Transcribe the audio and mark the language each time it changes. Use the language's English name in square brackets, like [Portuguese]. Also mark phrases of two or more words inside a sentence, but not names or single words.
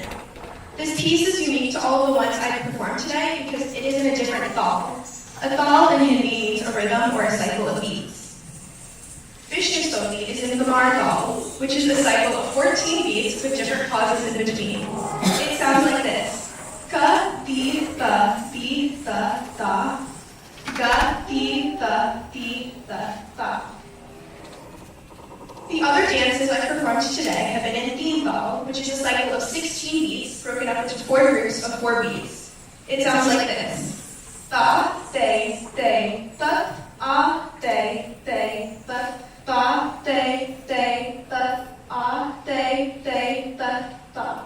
[English] This piece is unique to all of the ones I've performed today because it is in a different thal. A thal in Hindi means a rhythm or a cycle of beats. Vishnu Stuti is in the Mar thal, which is the cycle of 14 beats with different pauses in between. It sounds like this. Ka, di, tha, tha. Ga, di, tha, tha. The other dances I've performed today have been in theme thal, which is a cycle of 16 beats broken up into 4 groups of 4 beats. It sounds like this. Tha, they, tha, ah, they, tha, tha, they, tha, ah, they, tha.